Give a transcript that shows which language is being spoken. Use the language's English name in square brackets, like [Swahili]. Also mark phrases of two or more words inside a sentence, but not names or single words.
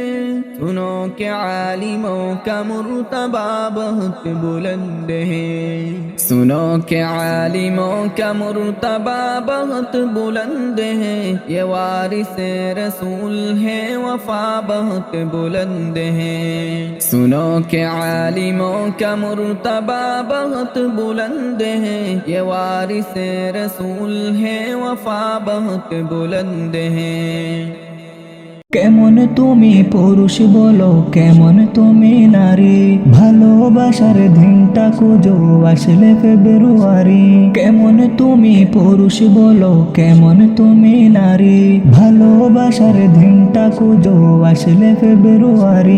[Urdu] سنو کہ عالموں کا مرتبہ بہت بلند ہے، سنو کہ عالموں کا مرتبہ بہت بلند ہے، یہ وارث رسول ہے، وفا بہت بلند ہے۔ سنو کہ عالموں کا مرتبہ بہت بلند ہے، یہ وارث رسول ہے، وفا بہت بلند ہے۔ [Bangla] কেমন তুমি পুরুষ বলো কেমন তুমি নারী, ভালোবাসার দিনটা খুঁজো আসলে ফেব্রুয়ারি। কেমন তুমি পুরুষ বলো কেমন তুমি নারী, ভালোবাসার দিনটা খুঁজো আসলে ফেব্রুয়ারি।